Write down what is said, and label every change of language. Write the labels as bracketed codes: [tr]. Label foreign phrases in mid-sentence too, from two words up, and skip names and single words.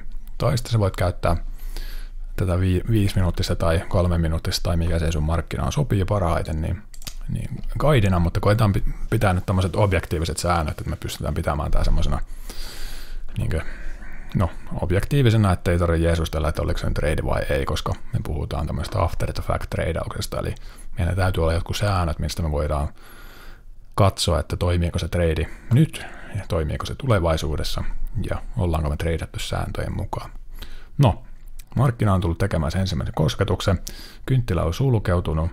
[fi] Tai sitten sä voit käyttää tätä 5 minuuttista tai 3 minuuttista tai mikä se sun markkinaan sopii parhaiten, niin guidena, mutta koetaan pitää nyt tämmöiset objektiiviset säännöt, että me pystytään pitämään tämä semmoisena objektiivisena, että ei tarvitse jeesustella, että oliko se trade vai ei, koska me puhutaan tämmöistä [en] after the fact [fi] tradeauksesta, eli meillä täytyy olla jotkut säännöt, mistä me voidaan katsoa, että toimiiko se trade nyt ja toimiiko se tulevaisuudessa ja ollaanko me treidattu sääntöjen mukaan. No, markkina on tullut tekemään sen ensimmäisen kosketuksen, kynttilä on sulkeutunut.